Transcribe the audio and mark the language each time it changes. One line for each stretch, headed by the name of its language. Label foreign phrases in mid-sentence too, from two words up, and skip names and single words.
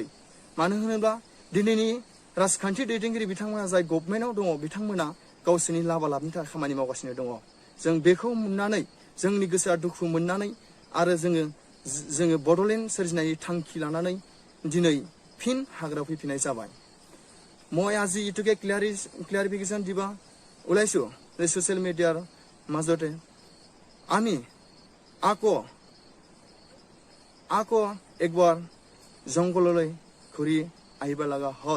Bodo: मानो होनोब्ला दिनैनि राजखान्थि दैदेनगिरि बिथांमोना जाय गभर्नमेन्टआव दङ, बिथांमोना गावसोरनि लाबालाबनि थाखाय खामानि मावगासिनो दङ। जों बेखौ नुनानै जोंनि गोसोआ दुखु मोननानै आरो जोङो बड'लेण्ड सोरजिनायनि थांखि लानानै दिनै फिन हाग्रायाव फैफिननाय जाबाय।
Assamese: মই আজি ইটোকে ক্লিয়াৰিফিকেশ্যন দিবা ওলাইছোঁ যে ছ'চিয়েল মিডিয়াৰ মাজতে আমি আকৌ একবাৰ জংঘললৈ ঘূৰি আহিব লগা হ'ল।